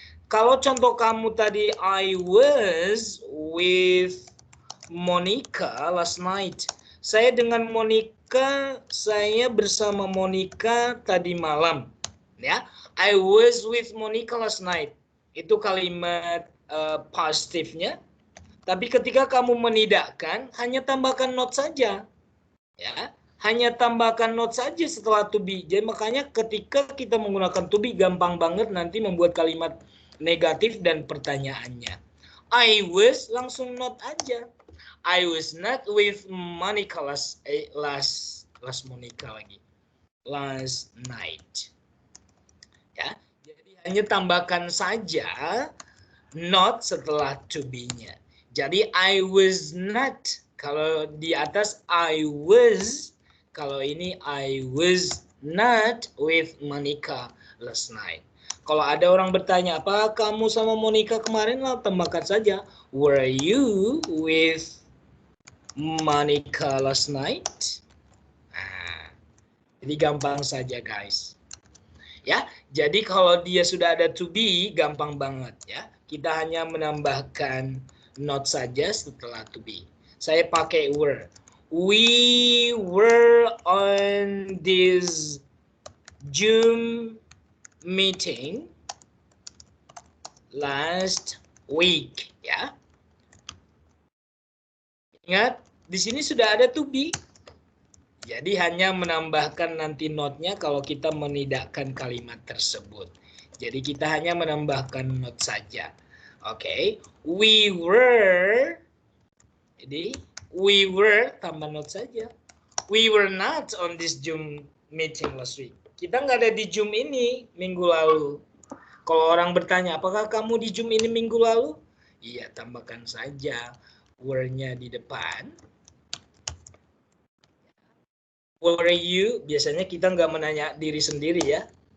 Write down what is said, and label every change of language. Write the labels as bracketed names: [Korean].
[Indonesian] Kalau contoh kamu tadi, [English] I was with Monica last night. [Indonesian] Saya dengan Monica, saya bersama Monica tadi malam. [English] Ya, I was with Monica last night. [Indonesian] Itu kalimat positifnya. Tapi ketika kamu menidakkan, hanya tambahkan not saja. Ya, hanya tambahkan not saja setelah to be. Jadi makanya ketika kita menggunakan to be, gampang banget nanti membuat kalimat negatif dan pertanyaannya. I was langsung not aja. [English] I was not with Monica last Monica lagi. Last night. [Indonesian] Ya, jadi hanya tambahkan saja not setelah to be-nya. Jadi I was not. Kalau di atas I was. Kalau ini [English] I was not with Monica last night. [Indonesian] Kalau ada orang bertanya, apa kamu sama Monica kemarin? Lah, tambahkan saja. [English] Were you with Monica last night? [Indonesian] Nah, jadi gampang saja guys. Ya, jadi kalau dia sudah ada to be, gampang banget ya. Kita hanya menambahkan not saja setelah to be. Saya pakai were. [English] We were on this Zoom meeting last week, ya. [Indonesian] Ingat, di sini sudah ada to be. Jadi hanya menambahkan nanti not-nya kalau kita menidakkan kalimat tersebut. Jadi kita hanya menambahkan not saja. Oke, we were. Jadi we were tambah not saja. [English] We were not on this Zoom meeting last week. [Indonesian] Kita nggak ada di Zoom ini minggu lalu. Kalau orang bertanya, apakah kamu di Zoom ini minggu lalu? Iya, tambahkan saja were-nya di depan. Were you? Biasanya kita nggak menanya diri sendiri ya.